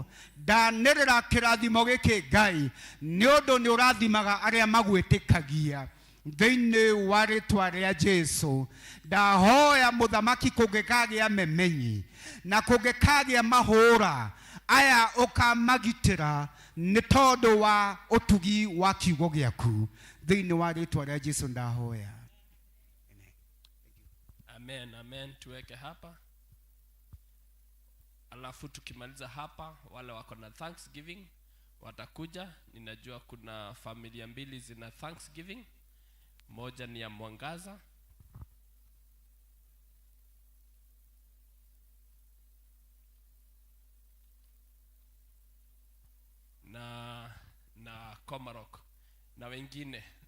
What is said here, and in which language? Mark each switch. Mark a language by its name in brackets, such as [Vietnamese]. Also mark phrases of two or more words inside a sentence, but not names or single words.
[Kikuyu] Ndanĩrĩra kĩrathimo gĩkĩ Ngai nĩ ũndũ nĩ ũrathimaga arĩa magwĩtĩkagia thĩinĩ wa rĩtwa rĩa Jesu. Ndahoya mũthamaki kũngĩkagĩa memenyi na kũngĩkagĩa mahũra aya ũkamagitĩra nĩ tondũ wa ũtugi wa kiugo gĩaku thĩinĩ wa rĩtwa rĩa Jesu ndahoya. [Swahili] Amen, amen. Tuweke hapa. Alafu tukimaliza hapa, wale wako na Thanksgiving watakuja. Ninajua kuna familia mbili zina Thanksgiving. Moja ni ya Mwangaza. Na Komarok na wengine.